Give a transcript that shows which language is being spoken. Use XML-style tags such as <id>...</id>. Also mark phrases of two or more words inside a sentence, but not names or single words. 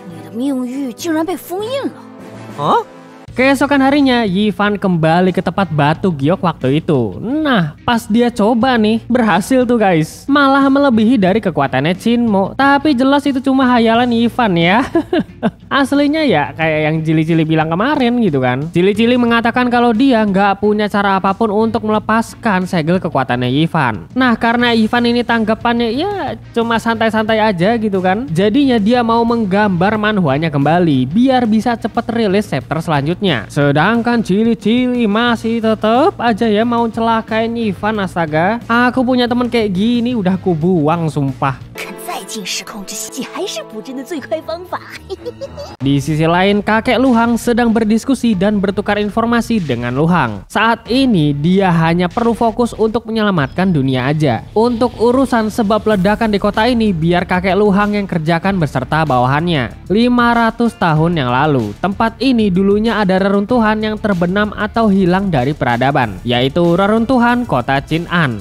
<zh>命域竟然被封印了。 Hah?</zh> <id>Keesokan harinya, Yifan kembali ke tempat batu giok waktu itu. Nah, pas dia coba nih, berhasil tuh guys. Malah melebihi dari kekuatannya Shinmo. Tapi jelas itu cuma hayalan Yifan ya. Aslinya ya kayak yang Cili-Cili bilang kemarin gitu kan. Cili-Cili mengatakan kalau dia nggak punya cara apapun untuk melepaskan segel kekuatannya Yifan. Nah, karena Yifan ini tanggapannya ya cuma santai-santai aja gitu kan. Jadinya dia mau menggambar manhwanya kembali biar bisa cepet rilis chapter selanjutnya. Sedangkan Cili-Cili masih tetap aja ya mau celakain Yifan, astaga. Aku punya temen kayak gini udah aku buang sumpah.</id> <zh>再进时空之系还是补真的最快方法。</zh> <id>Di sisi lain, kakek Luhang sedang berdiskusi dan bertukar informasi dengan Luhang. Saat ini dia hanya perlu fokus untuk menyelamatkan dunia aja. Untuk urusan sebab ledakan di kota ini biar kakek Luhang yang kerjakan beserta bawahannya. 500 tahun yang lalu, tempat ini dulunya ada reruntuhan yang terbenam atau hilang dari peradaban, yaitu reruntuhan kota Chin-an.</id>